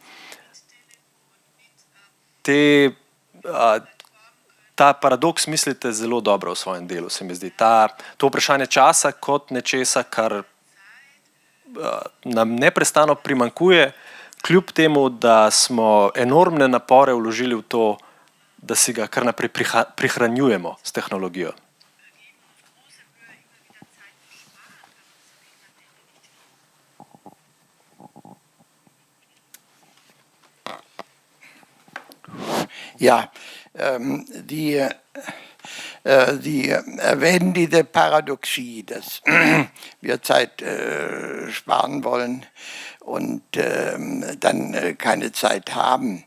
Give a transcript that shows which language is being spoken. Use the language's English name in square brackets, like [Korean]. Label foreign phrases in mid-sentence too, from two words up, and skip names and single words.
[Slovenian] Ta paradoks mislite zelo dobro v svojem delu, se mi zdi. To vprašanje časa kot nečesa, kar nam neprestano primanjkuje, kljub temu, da smo enormne napore vložili v to, da si ga kar naprej prihranjujemo s tehnologijo. [German] Ja, Sie erwähnen diese Paradoxie, dass wir Zeit sparen wollen und dann keine Zeit haben.